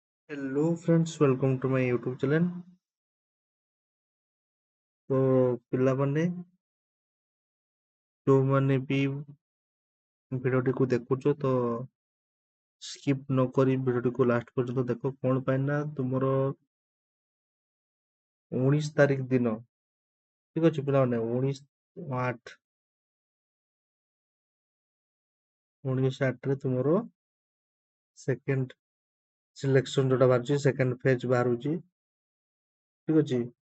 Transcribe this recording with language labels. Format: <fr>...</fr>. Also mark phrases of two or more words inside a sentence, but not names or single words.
<en>Hello friends, welcome to my YouTube channel.</en> <or>तो ପିଲାମାନେ ଯୋଉମାନେ ବି ଭିଡ଼ିଓଟିକୁ ଦେଖୁଛ ତ ସ୍କିପ୍ ନ କରି ଭିଡ଼ିଓଟିକୁ ଲାଷ୍ଟ ପର୍ଯ୍ୟନ୍ତ ଦେଖ। କ'ଣ ପାଇଁ ନା ତୁମର 19 ତାରିଖ ଦିନ, ଠିକ ଅଛି ପିଲାମାନେ, 19/8 ତୁମର</or> <en>second selection</en> <or>ଯୋଉଟା ବାହାରୁଛି,</or> <en>second phase</en> <or>ବାହାରୁଛି, ଠିକ ଅଛି।</or>